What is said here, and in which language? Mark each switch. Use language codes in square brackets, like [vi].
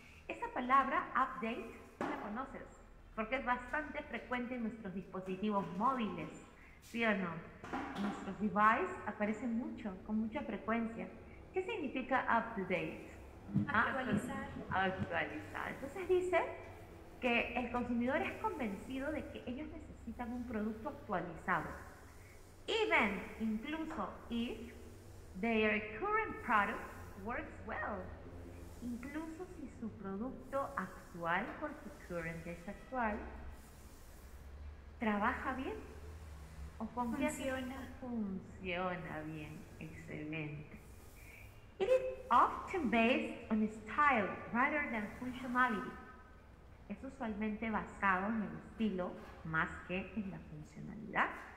[es] Esa palabra update, tú la conoces, porque es bastante frecuente en nuestros dispositivos móviles, ¿sí o no? En nuestros devices aparece mucho, con mucha frecuencia. ¿Qué significa update? Actualizar. Actualizar. Entonces dice que el consumidor es convencido de que ellos necesitan un producto actualizado. [en] Even, [es] incluso, [en] if their current product works well. [es] Incluso si su producto actual, porque current es actual, trabaja bien. ¿O funciona? Funciona bien. Excelente. [en] It is often based on style rather than functionality. [es] Es usualmente basado en el estilo más que en la funcionalidad.